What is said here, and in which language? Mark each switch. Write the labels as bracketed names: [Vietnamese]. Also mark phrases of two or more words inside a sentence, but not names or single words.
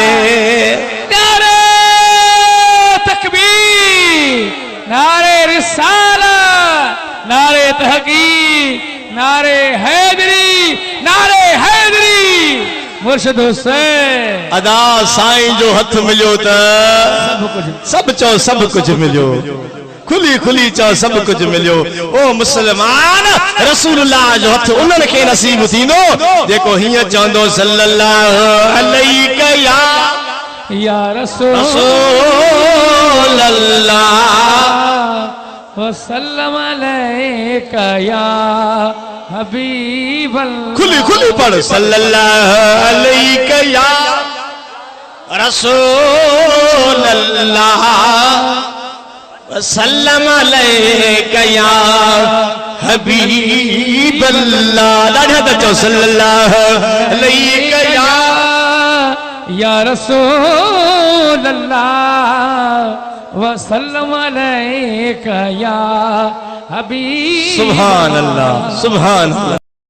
[Sindhi] नारे तकबीर, नारे रिसालत, नारे तहकीक, नारे हैदरी, नारे हैदरी। मुर्शिद हुसैन अदा साईं जो हथ मिलियो त सब चओ सब कुछ मिलियो, खुली खुली चओ सब कुछ मिलियो। ओ मुसलमान रसूलुल्लाह जो हथ उन्हनि खे नसीब थींदो जेको हीअं चवंदो [Arabic] صلى الله عليه يا رسول الله وسلام عليك يا حبيب الله. [Sindhi] खुली खुली पढ़ [Arabic] صلى الله عليه يا رسول الله وسلام عليك يا حبيب الله. [Sindhi] ॾाढा त चओ [Arabic] صلى الله عليه يا رسول الله وسلام عليك يا حبيب. سبحان الله، سبحان الله.